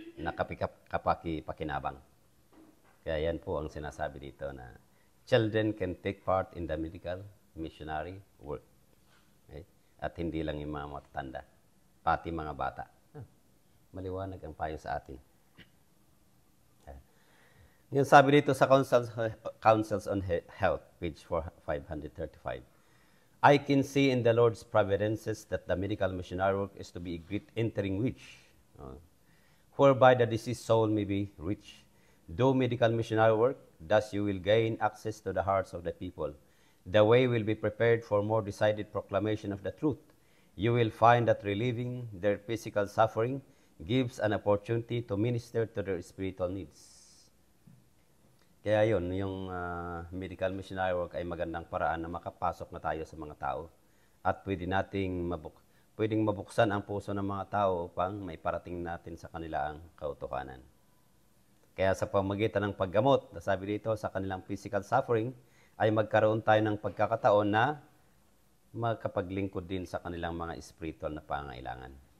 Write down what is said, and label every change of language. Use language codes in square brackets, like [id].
[tl] Na kapaki-pakinabang. Kaya yan po ang sinasabi dito na [en] children can take part in the medical missionary work. [tl] Okay? At hindi lang yung mga matatanda, pati mga bata. Maliwanag ang payo sa atin. Yung sabi dito sa [en] Counsels on Health, page 535, I can see in the Lord's providences that the medical missionary work is to be a great entering which, whereby the deceased soul may be reached. Do medical missionary work, thus you will gain access to the hearts of the people. The way will be prepared for more decided proclamation of the truth. You will find that relieving their physical suffering gives an opportunity to minister to their spiritual needs. [tl] Kaya yun, yung medical missionary work ay magandang paraan na makapasok na tayo sa mga tao at pwedeng mabuksan ang puso ng mga tao upang maiparating natin sa kanila ang kautuhanan. Kaya sa pamamagitan ng paggamot, sabi dito, sa kanilang physical suffering, ay magkaroon tayo ng pagkakataon na magkapaglingkod din sa kanilang mga spiritual na pangailangan.